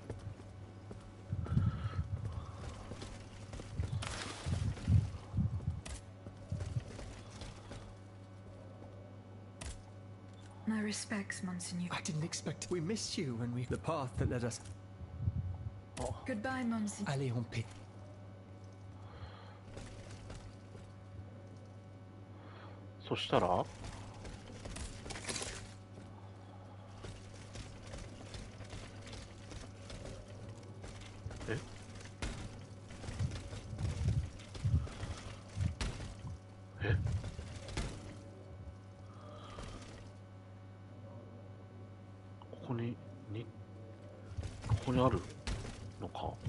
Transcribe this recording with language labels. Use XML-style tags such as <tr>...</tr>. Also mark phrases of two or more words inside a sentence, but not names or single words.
<en>My respects, Monseigneur. I didn't expect... We missed you when we... The path that led us... Oh. Goodbye, Monseigneur.</en> <fr>Allez en paix.</fr> <ja>そしたらええここにあるのか。</ja>